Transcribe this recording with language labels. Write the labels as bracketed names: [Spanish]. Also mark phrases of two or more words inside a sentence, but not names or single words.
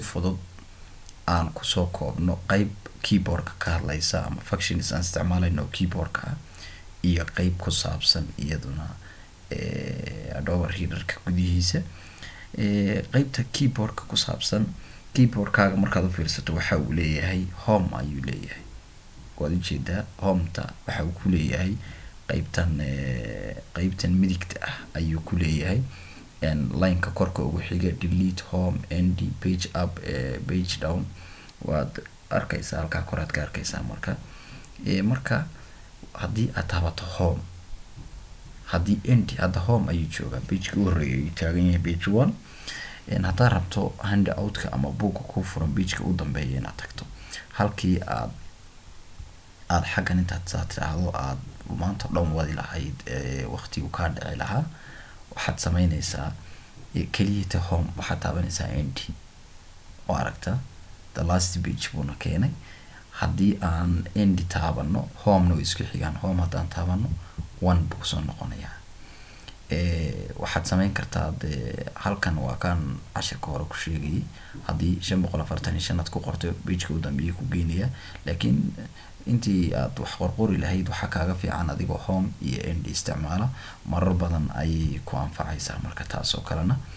[Somali] fudud aan kusoo koobno qayb keyboard-ka ka hadlaysa ama functions aan isticmaalayno keyboard-ka iyo qayb ku saabsan iyaduna Adobe Reader-ka gudihiisa qaybta keyboard-ka ku saabsan keyboard-kaaga markaad u fiirsato waxa uu leeyahay home ayuu leeyahay waad ujeedaa home-ta waxa uu ku leeyahay qaybtan midigta ah ayuu ku leeyahay line-ka korka ugu xiga [English] delete home end page up page down [Somali] waad arkaysaa halka kor aad ka arkaysaa marka haddii aad taabato home haddii end hadda home ayuu joogaa page ugu horeeyay taagan yahay page 1 haddaad rabto handout-ka ama buugga ku furan page-ka u dambeeya inaad tagto halkii aad xaggan intaad saarto aad maanta dhan wadi lahayd waqtigu ka dhici lahaa waxaad sameynaysaa kaliya home waxaad taabanaysaa end oo aragta [English] the last page [Somali] buna keenay haddii aan end taabano home no isku xigaan home haddaan taabano 1 buu soo noqonayaa waxaad sameyn kartaa halkan waa kan cashirka hore ku sheegay haddii 545 aad ku qorto page-ka u dambeeyay ku geynaya laakiin intii aad wax qorqori lahayd waxa kaaga fiican adigoo home iyo end isticmaala marar badan ay ku anfacaysaa marka taas oo kalena